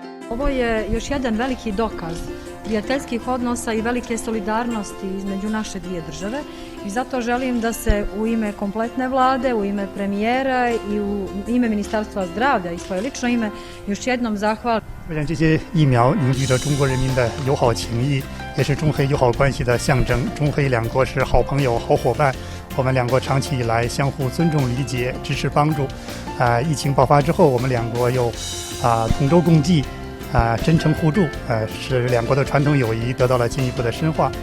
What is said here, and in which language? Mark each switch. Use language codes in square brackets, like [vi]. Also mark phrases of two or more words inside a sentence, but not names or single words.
[sr] Ovo je još jedan veliki dokaz prijateljskih odnosa i velike solidarnosti između naše dvije države i zato želim da se u ime kompletne vlade, u ime premijera i u ime Ministarstva zdravlja i svoje lično ime još jednom zahvalim. [zh] 这些疫苗凝聚着中国人民的友好情谊，也是中黑友好关系的象征。中黑两国是好朋友、好伙伴，我们两国长期以来相互尊重、理解、支持、帮助。疫情爆发之后，我们两国又同舟共济，真诚互助，使两国的传统友谊得到了进一步的深化。